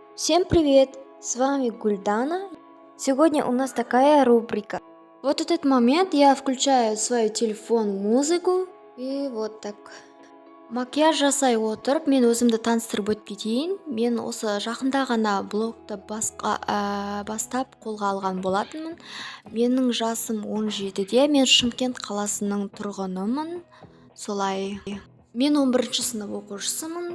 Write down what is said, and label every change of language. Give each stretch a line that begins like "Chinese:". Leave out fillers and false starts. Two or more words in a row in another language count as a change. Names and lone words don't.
Russian: Всем привет! С вами Гульдана. Сегодня у нас такая рубрика. Вот в этот момент я включаю свой телефон музыку и вот так.
Kazakh: Макияж жасай отырып мен өзімді таныстырып өтіп кетейін. Мен осы жақында ғана блогты бастап қолға алған болатынмын. Менің жасым 17-де, мен Шымкент қаласының тұрғынымын. Солай. Мен 11-ші сынып оқушысымын.